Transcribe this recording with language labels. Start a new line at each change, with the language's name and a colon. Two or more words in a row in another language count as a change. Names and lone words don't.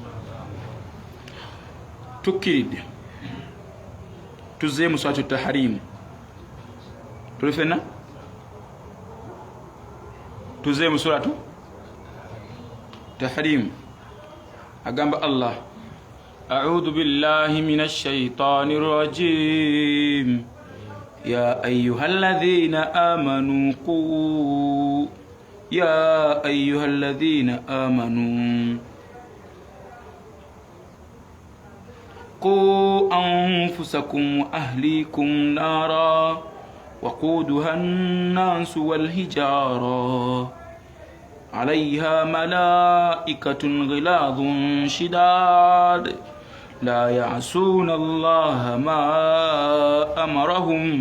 Ganda: tukkiridde tuzze mu swatu taharimu tuli fenna tuzze mu suratu tahrimu agamba Allah
Arabic: أعوذ بالله من الشيطان الرجيم يا أيها الذين آمنوا قوا يا أيها الذين آمنوا قوا أنفسكم وأهليكم نارا وقودها الناس والحجارة عليها ملائكة غلاظ شداد لا يعصون الله ما أمرهم